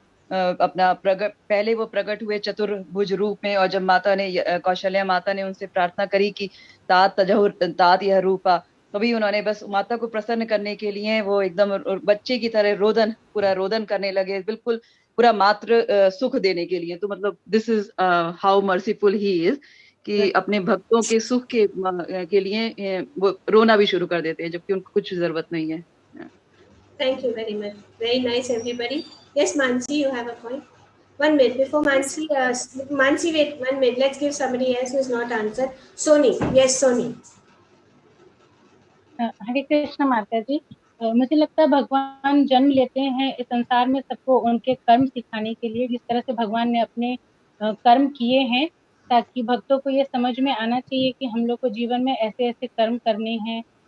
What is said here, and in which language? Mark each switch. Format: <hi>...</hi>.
<hi>अपना पहले वो प्रकट हुए चतुर्भुज रूप में, और जब माता ने कौशल्या माता ने उनसे प्रार्थना करी कि तात तजहुर तात यह रूपा, तभी उन्होंने बस माता को प्रसन्न करने के लिए वो एकदम बच्चे की तरह पूरा रोदन करने लगे, बिल्कुल पूरा मात्र सुख देने के लिए। तो मतलब</hi> <en>this is how merciful he is</en> <hi>कि अपने भक्तों के सुख के लिए वो रोना भी शुरू कर देते हैं जबकि उनको कुछ जरूरत नहीं है।</hi> <en>Thank you very much. Very nice, everybody. Yes, Mansi, you have a point. 1 minute before Mansi. Mansi, wait 1 minute. Let's give somebody else who is not answered. Soni. Yes, Soni.</en> <hi>हरे कृष्ण माता जी। मुझे लगता है भगवान जन्म लेते हैं इस संसार में सबको उनके कर्म सिखाने के लिए, जिस तरह से भगवान ने अपने कर्म किए हैं, ताकि भक्तों को ये समझ में आना चाहिए कि हम लोग को जीवन में ऐसे ऐसे कर्म करने हैं।</hi>